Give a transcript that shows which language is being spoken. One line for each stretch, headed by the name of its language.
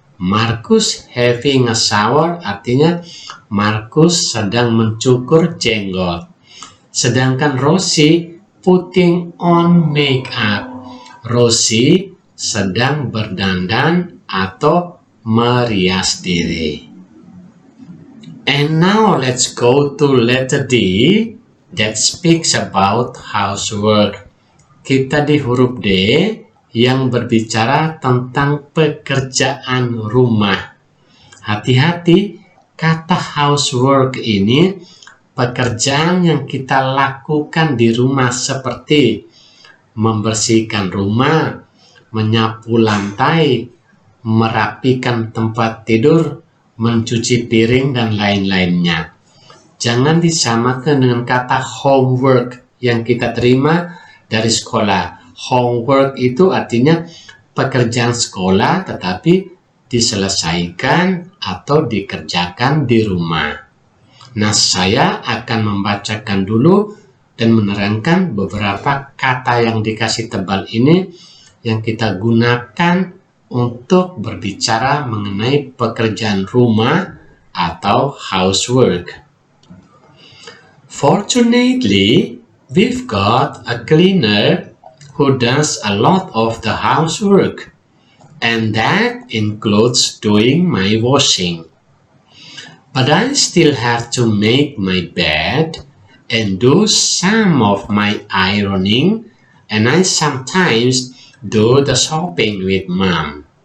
Indonesian: Marcus
English: having a shower
Indonesian: artinya Marcus sedang mencukur jenggot.
English: Sedangkan Rosie putting on makeup.
Indonesian: Rosie sedang berdandan atau merias diri.
English: And now let's go to letter D that speaks about housework.
Indonesian: Kita di huruf D yang berbicara tentang pekerjaan rumah. Hati-hati, kata housework ini pekerjaan yang kita lakukan di rumah seperti membersihkan rumah, menyapu lantai, merapikan tempat tidur, mencuci piring, dan lain-lainnya. Jangan disamakan dengan kata homework yang kita terima dari sekolah. Homework itu artinya pekerjaan sekolah tetapi diselesaikan atau dikerjakan di rumah. Nah, saya akan membacakan dulu dan menerangkan beberapa kata yang dikasih tebal ini yang kita gunakan untuk berbicara mengenai pekerjaan rumah atau housework.
English: Fortunately, we've got a cleaner who does a lot of the housework, and that includes doing my washing. But I still have to make my bed and do some of my ironing, and I sometimes do the shopping with mom.